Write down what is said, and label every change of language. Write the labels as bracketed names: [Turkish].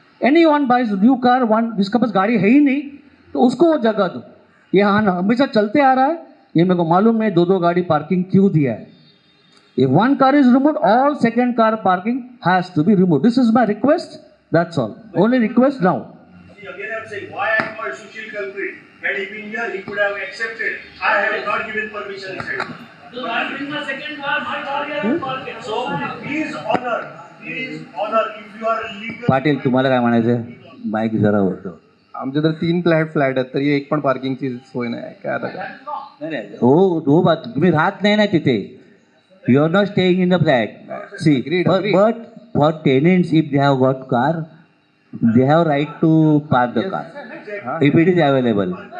[English] Anyone buys a new car, [Hindi] जिसका पास गाड़ी है ही नहीं, तो उसको वो जगह दो. ये हाँ हमेशा चलते आ रहा है. ये मेरे को मालूम है 2 गाड़ी पार्किंग क्यों दिया है. [English] If one car is removed, all second car parking has to be removed. This is my request. That's all. Only request now. See, again I'm saying, why I called Sushil culprit? Had he been here, he could have accepted. I have not given permission, he said. So I bring my second car, my car here and park it. So, please honor, if you are legal. [Marathi] Patil तुम्हाला काय म्हणायचं? Mic जरा होतो. आमचे तर 3 flat आहेत तरी एक पण पार्किंगची सोय नाही. काय आता नाही हो बात तुम्ही राहत नाही ना तिथे. [English] You are not staying in the flat. See, but for tenants, if they have got car, they have right to park the car. If it is available.